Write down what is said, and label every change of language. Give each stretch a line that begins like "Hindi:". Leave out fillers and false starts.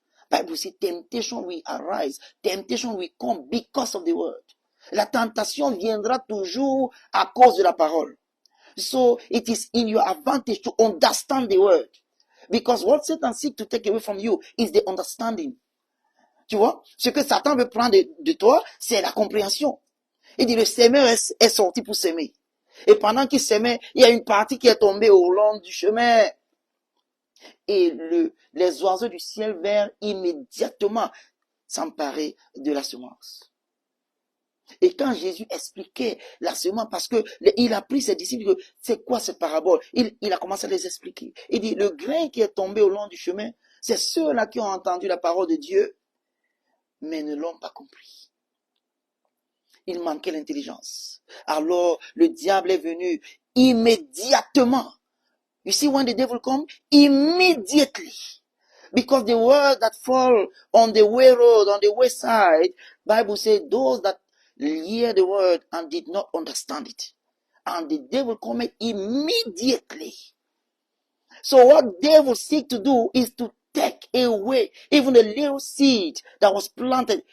English: Bible says temptation will arise. Temptation will come because of the word.
French: La tentation viendra toujours à cause de la parole.
English: So it is in your advantage to understand the word. Because what Satan seeks to take away from you is the understanding.
French: Tu vois? Ce que Satan veut prendre de toi, c'est la compréhension. Il dit, le semeur est sorti pour s'aimer. Et pendant qu'il s'aimait, il y a une partie qui est tombée au long du chemin. Et les oiseaux du ciel vinrent immédiatement s'emparer de la semence. Et quand Jésus expliquait la semence, parce que il a pris ses disciples, c'est quoi cette parabole? Il a commencé à les expliquer. Il dit, le grain qui est tombé au long du chemin, c'est ceux-là qui ont entendu la parole de Dieu, mais ne l'ont pas compris. Il manquait l'intelligence. Alors, le diable est venu immédiatement.
English: You see, when the devil comes, immediately. Because the word that fall on the way road, on the wayside, Bible says, those that hear the word and did not understand it. And the devil cometh immediately. So what devil seek to do is to take away even the little seed that was planted.